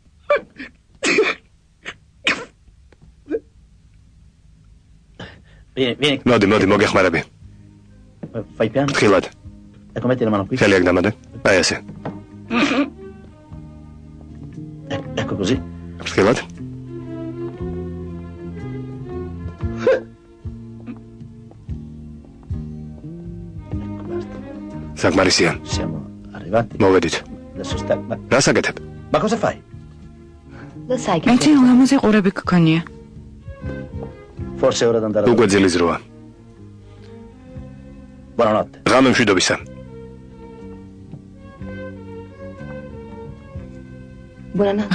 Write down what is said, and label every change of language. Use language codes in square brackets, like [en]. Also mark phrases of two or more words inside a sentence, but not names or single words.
[ka] მოდი, მოგეხმარები. [it] Fai piano. [ka] ფრთხილად. [it] Ecco, metti la mano qui. [ka] ხელი აქ დამადე. აი ესე. [it] Ecco così. [ka] ფრთხილად. საკმარისია. [it] Siamo arrivati. [ka] მოვედით. [it] Adesso stai. [ka] რა საკეთებ? [it] Ma cosa fai? Lo sai che... [ka] მეცი ლამაზი ყურები გქონია. [it] Forse è ora di andare a [ka] უკვე [it] dormire. [ka] ძილის როა. [it] Buonanotte. [ka] ღამე მშვიდობისა. [it] Buonanotte.